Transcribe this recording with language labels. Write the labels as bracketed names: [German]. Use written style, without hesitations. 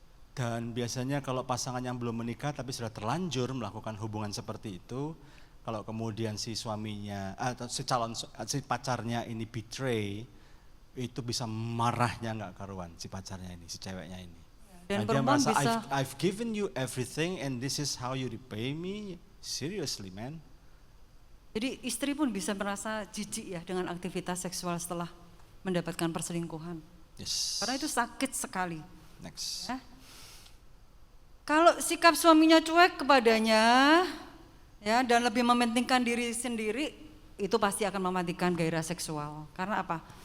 [Indonesian] Dan biasanya kalau pasangan yang belum menikah tapi sudah terlanjur melakukan hubungan seperti itu, kalau kemudian si suaminya atau si pacarnya ini betray, itu bisa marahnya nggak karuan si pacarnya ini, si ceweknya ini. Dan perempuan merasa bisa, [English] I've given you everything and this is how you repay me. Seriously, man. [Indonesian] jadi istri pun bisa merasa jijik ya dengan aktivitas seksual setelah mendapatkan perselingkuhan. [English] Yes. [Indonesian] Karena itu sakit sekali. [English] Next. [Indonesian] Ya. Kalau sikap suaminya cuek kepadanya, ya, dan lebih mementingkan diri sendiri, itu pasti akan mematikan gairah seksual. Karena apa?